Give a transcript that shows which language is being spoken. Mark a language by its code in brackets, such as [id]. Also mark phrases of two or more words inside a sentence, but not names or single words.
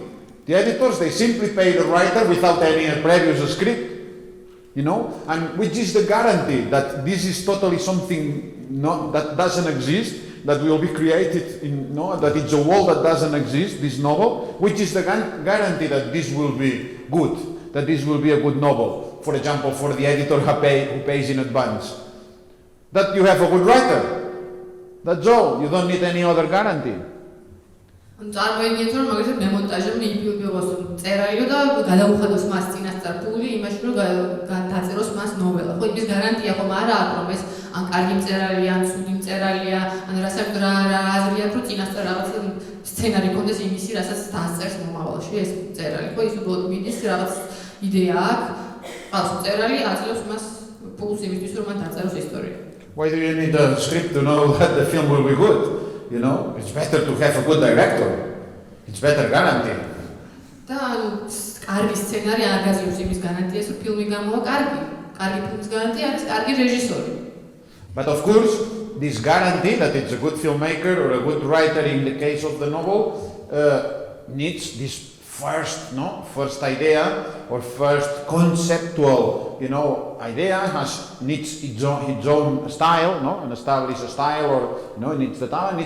[en] The editors, they simply pay the writer without any previous script, and which is the guarantee that this is totally something that doesn't exist, that will be created, that it's a world that doesn't exist, this novel, which is the guarantee that this will be good, that this will be a good novel. For example, for the editor who pays in advance. That you have a good writer. That's all. You don't need any other guarantee. [ka] წარმოიდგინეთ რომ მაგალითად მემონტაჟემ მიიღოს წერაილო და გადაუხადოს მას წინასწარ ფული იმაში რომ დაწეროს მას ნოველა. ხო, იმის გარანტია ხომ არა აქვს რომ ეს ან კარგი მწერალია, ან ცუდი მწერალია, ან რასაც რა აზრი აქვს რომ წინასწარ რაღაც სცენარი კონდეს იმისი, რასაც დასწერს მომავალში ეს მწერალი. ხო, ის უბრალოდ მიდის რაღაც იდეა აქვს, ყავს მწერალი, აძლევს მას ფულს იმისთვის რომ მან დაწეროს ისტორია. [en] Why do you need a script to know that the film will be good? It's better to have a good director. It's better guarantee. [ka] და კარგი სცენარი არ გაძლევს იმის გარანტიას, რომ ფილმი გამოვა კარგი. კარგი ფილმის გარანტია არის კარგი რეჟისორი. [en] But of course, this guarantee that it's a good filmmaker or a good writer in the case of the novel needs this first idea or first conceptual, idea needs its own style, and a style is a style, or it needs the time.